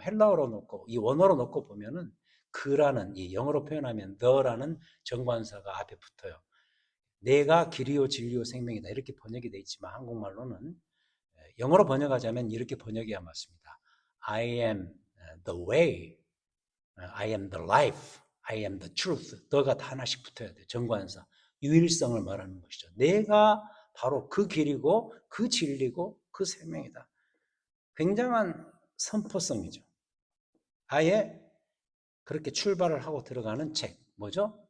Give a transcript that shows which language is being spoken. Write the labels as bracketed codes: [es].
[ko] 헬라어로 놓고 이 원어로 놓고 보면은 그라는, 이 영어로 표현하면 the라는 정관사가 앞에 붙어요. 내가 길이요 진리요 생명이다, 이렇게 번역이 되어 있지만 한국말로는 영어로 번역하자면 이렇게 번역해야 맞습니다. [en] I am the way, I am the life, I am the truth. [ko] 너가 다 하나씩 붙어야 돼. 정관사. 유일성을 말하는 것이죠. 내가 바로 그 길이고 그 진리고 그 생명이다. 굉장한 선포성이죠. 아예 그렇게 출발을 하고 들어가는 책. 뭐죠?